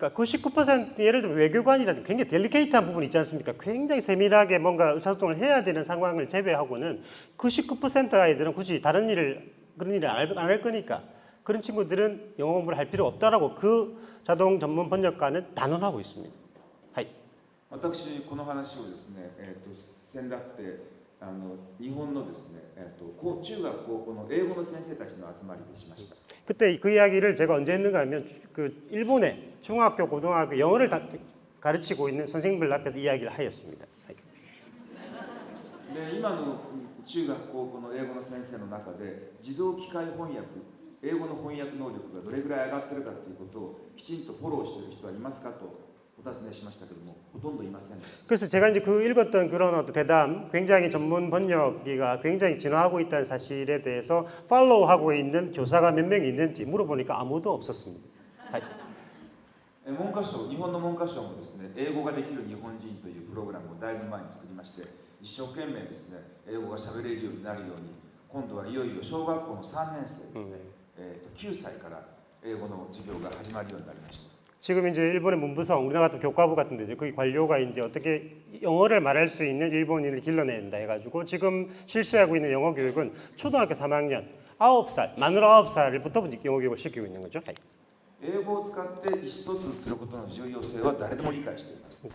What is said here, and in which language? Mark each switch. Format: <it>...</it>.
<ko>그러니까 99% 예를 들면 외교관이라든지 굉장히 델리케이트한 부분이 있지 않습니까? 굉장히 세밀하게 뭔가 의사소통을 해야 되는 상황을 제외하고는 99% 아이들은 굳이 그런 일을 안 할 거니까 그런 친구들은 영어 공부를 할 필요 없다라고 그 자동 전문 번역가는 단언하고 있습니다.</ko> <ja>私この話をですね、先だって日本のですね、中学高校の英語の先生たちの集まりでしました。</ja> <ko>그때 그 이야기를 제가 언제 했는가 하면 그 일본의 중학교 고등학교 영어를 가르치고 있는 선생님들 앞에서 이야기를 하였습니다.</ko> <ja>で今の中学高校の英語の先生の中で自動機械翻訳、英語の翻訳能力がどれぐらい上がってるかということをきちんとフォローしている人はいますかとお尋ねしましたけども、ほとんどいませんでした。</ja> <ko>그래서 제가 이제 그 읽었던 그런 어떤 대담, 굉장히 전문 번역기가 굉장히 진화하고 있다는 사실에 대해서 팔로우하고 있는 교사가 몇 명 있는지 물어보니까 아무도 없었습니다.</ko> <ja>文科省、日本の文科省もですね、英語ができる日本人というプログラムをだいぶ前に作りまして、一生懸命ですね、英語が喋れるようになるように、今度はいよいよ小学校の3年生ですね、9歳から英語の授業が始まるようになりました。</ja> <ko>지금 이제 일본의 문부성, 우리나라 같은 교과부 같은 데죠. 거기 관료가 이제 어떻게 영어를 말할 수 있는 일본인을 길러낸다 해가지고 지금 실시하고 있는 영어 교육은 초등학교 3학년 9살, 만으로 9살부터 영어 교육을 시키고 있는 거죠.</ko> <ja>英語を使って意思疎通することの重要性は誰でも理解しています。</ja>